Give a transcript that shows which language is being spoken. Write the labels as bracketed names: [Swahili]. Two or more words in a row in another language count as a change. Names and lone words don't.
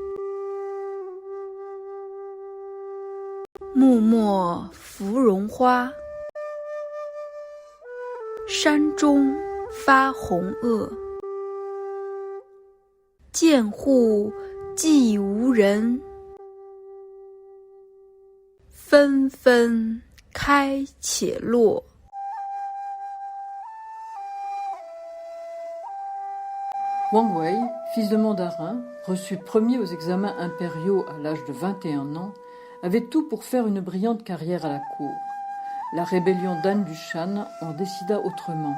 [Chinese] 木末芙蓉花，山中发红萼。见户寂无人，纷纷开且落。 [French] Wang Wei, fils de mandarin, reçu premier aux examens impériaux à l'âge de 21 ans, avait tout pour faire une brillante carrière à la cour. La rébellion d'An Lushan en décida autrement.